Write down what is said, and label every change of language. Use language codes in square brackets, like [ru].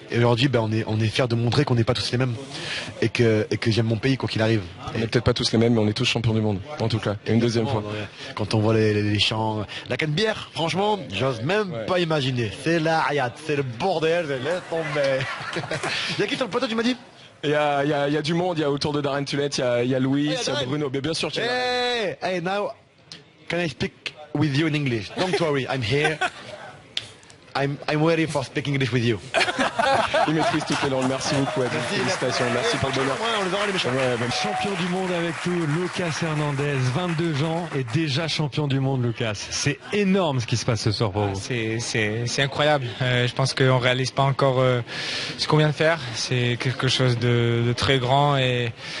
[fr] Et aujourd'hui, on est fiers de montrer qu'on n'est pas tous les mêmes, et que j'aime mon pays quoi qu'il arrive. On n'est peut-être pas tous les mêmes, mais on est tous champions du monde, en tout cas. Et une deuxième fois. Quand on voit les chants, la Canebière, franchement, j'ose même pas imaginer. C'est la hayat, c'est le bordel, laisse tomber. Il y a qui sur le plateau, tu m'as dit? Il y a du monde, il y a autour de Darren Tulette, il y a Louis, il y a Bruno. Mais bien sûr, [en] Hey, now, can I speak with you in English? Don't worry, I'm here. I'm ready for speaking English with you. [fr] Il maîtrise toutes les langues. Merci beaucoup, Adil. Félicitations. Merci pour le bonheur. Champion du monde avec tout, Lucas Hernandez, 22 ans et déjà champion du monde, Lucas. C'est énorme ce qui se passe ce soir pour vous. C'est incroyable. Je pense qu'on réalise pas encore ce qu'on vient de faire. C'est quelque chose de très grand, et